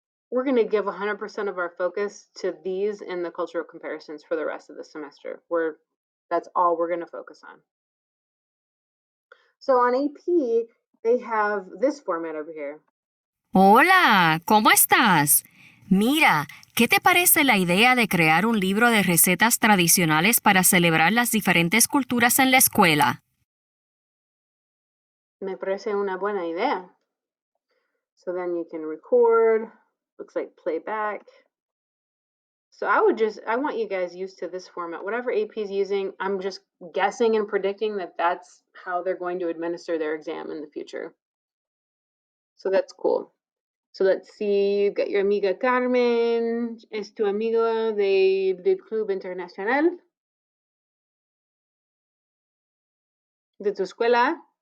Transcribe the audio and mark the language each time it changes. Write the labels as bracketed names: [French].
[English] We're going to give 100% of our focus to these and the cultural comparisons for the rest of the semester. That's all we're going to focus on. So on AP, they have this format over here. [Spanish] Hola, ¿cómo estás? Mira, ¿qué te parece la idea de crear un libro de recetas tradicionales para celebrar las diferentes culturas en la escuela? Me parece una buena idea. [English] So then you can record, looks like playback. So I want you guys used to this format. Whatever AP is using, I'm just guessing and predicting that that's how they're going to administer their exam in the future. So that's cool. So let's see, you've got your [Spanish] amiga Carmen, es tu amiga del Club Internacional, de tu escuela.